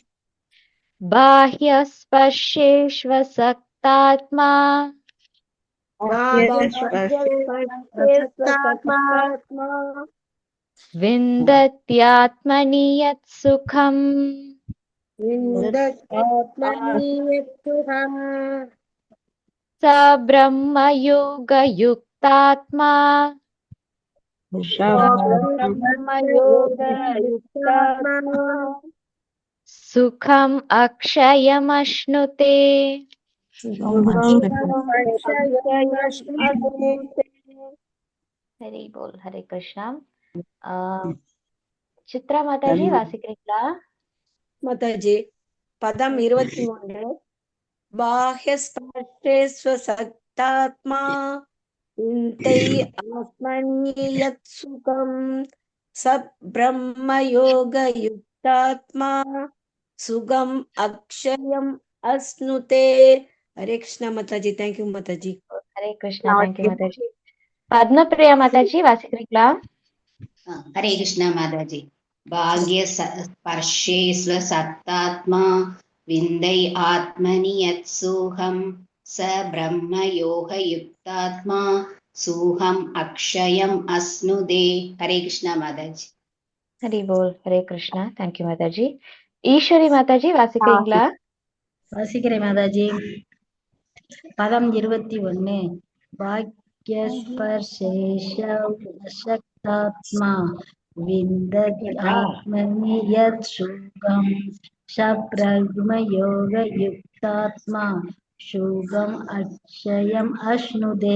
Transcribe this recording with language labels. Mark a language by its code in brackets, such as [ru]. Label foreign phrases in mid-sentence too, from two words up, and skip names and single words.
[sa] பாஹ்யஸ்பர்ஷேஷ்வசக்தாத்மா विन्दत्यात्मनि यत् सुखम् स ब्रह्मयोगयुक्तात्मा सुखम् अक्षयमश्नुते। हरि बोल, हरे कृष्णा। [ta] சித்ரா மாதாஜி வாசிக்கிறீங்களா? மாதாஜி பதம் 21. [sa] बाह्यस्पर्शे स्वसक्तात्मा इन्दै आत्मन्यत् सुखम् स ब्रह्मयोग युक्तात्मा सुखम् अक्षयम् अश्नुते. [ta] ஹரே கிருஷ்ணா மாதாஜி. தேங்க்யூ மாதாஜி. ஹரே கிருஷ்ணா. தேங்க்யூ மாதாஜி. பத்மபிரியா மாதாஜி வாசிக்கிறீங்களா? [hi] हरे कृष्णा माताजी। [sa] भाग्य स्पर्शे स्वसत्तात्मा विन्दै आत्मनि यत्सोऽहं स ब्रह्मयोगयुक्तात्मा सोऽहम् अक्षयम् अश्नुते। [hi] हरे कृष्णा माताजी। हरि बोल, हरे कृष्णा. [ta] தேங்க்யூ மாதாஜி. ஈஸ்வரி மாதாஜி வாசிக்கிறீங்களா? வாசிக்கிறேன் மாதாஜி. பதம் 21. [sa] बाह्यस्पर्शेषक्तात्मा विन्दत् आत्मनि यत् सुखम् सब्रह्मयोग युक्तात्मा सुखम् अक्षयम् अश्नुते.